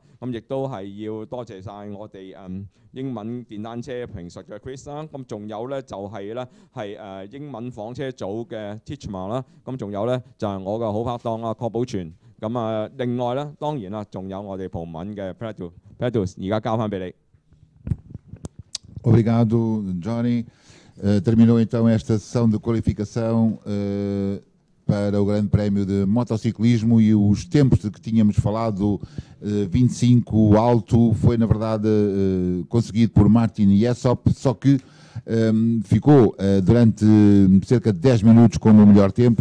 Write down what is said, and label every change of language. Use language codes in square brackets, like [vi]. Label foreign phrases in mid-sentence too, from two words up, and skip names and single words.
[yue] 咁亦都係要多謝晒我哋英文電單車評述嘅 Chris 啦。咁仲有咧就係咧係英文房車組嘅 Teachman 啦。咁仲有咧就係我嘅好拍檔啊郭寶全。咁另外咧當然啦，仲有我哋葡文嘅 Pedro， 而家交翻俾你。 [pt] Obrigado, Johnny. Terminou então esta sessão de qualificação para o Grande Prémio de Motociclismo e os tempos de que tínhamos falado, 25 alto, foi na verdade conseguido por Martin Jessop, só que ficou durante cerca de 10 minutos como o melhor tempo.